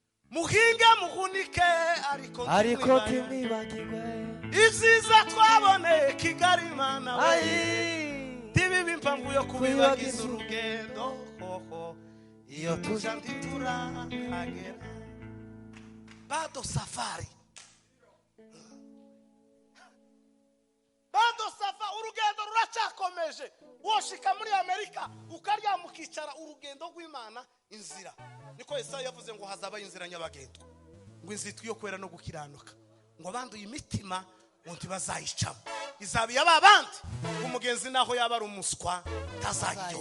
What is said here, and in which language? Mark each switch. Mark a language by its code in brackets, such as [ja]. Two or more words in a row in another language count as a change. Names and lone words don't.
[rw] Muhinge muhunike ariko Ariko ntimwibagirwe. ntimwibagirwe. Ibyiza twaboneye Kigali, Mana we. Ayi. Ntibibe impamvu yo kubibagiza Kubibagiza. urugendo, ho, ho. Iyo tuja ntiturahagera. [sw] Bado safari. Bado safa-, [rw] urugendo ruracyakomeje. Woshika muri Amerika, ukaryama ukicara, urugendo rw'Imana, inzira. Niko Yesaya yavuze ngo hazaba inzira nyabagendwa. Ngo inzitwa iyo kwera no gukiranuka. Ngo abanduye imitima, ngo ntibazayicamo. Izaba iya ba bandi, umugenzi naho yaba ari umuswa, ntazayiyoba.